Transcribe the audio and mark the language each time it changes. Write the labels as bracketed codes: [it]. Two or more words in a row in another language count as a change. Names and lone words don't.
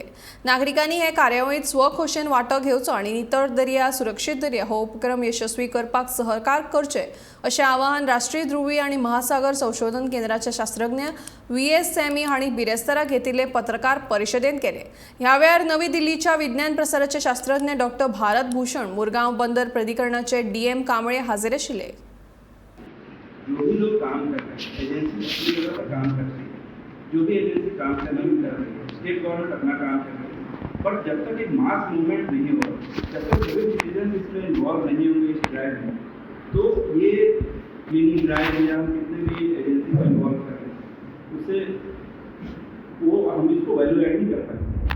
[kok] नागरिकांनी हे कार्यावळीत स्वखोशेन वांटो घेवचो आनी नितळ दर्या सुरक्षित दर्या हो उपक्रम यशस्वी करपाक सहकार करचे अशें आवाहन राष्ट्रीय ध्रुवी आनी महासागर संशोधन केंद्राचे शास्त्रज्ञ VS सॅमी हांणी बिरेस्तारा घेतिल्ले पत्रकार परिशदेंत केले। ह्या वेळार नवी दिल्लीच्या विज्ञान प्रसाराचे शास्त्रज्ञ डॉ. भारत भूषण, मुरगांव बंदर प्राधिकरणाचे DM कांबळे हाजीर आशिल्ले। [hi] जो भी लोग काम कर रहे हैं, एजेंसी काम कर रही है, जो भी एजेंसी काम करना भी कर रही है, [en] state government [hi] अपना काम कर रही है, पर जब तक एक [en] mass movement [hi] नहीं हो, जब तक सभी सिटीजन इसमें इन्वॉल्व नहीं होंगे इस ड्राइव में, तो ये [en] cleaning drive [hi] या हम कितने भी एजेंसी को इन्वॉल्व कर रहे हैं, उससे वो हम इसको [en] value add [hi] नहीं कर पाएंगे।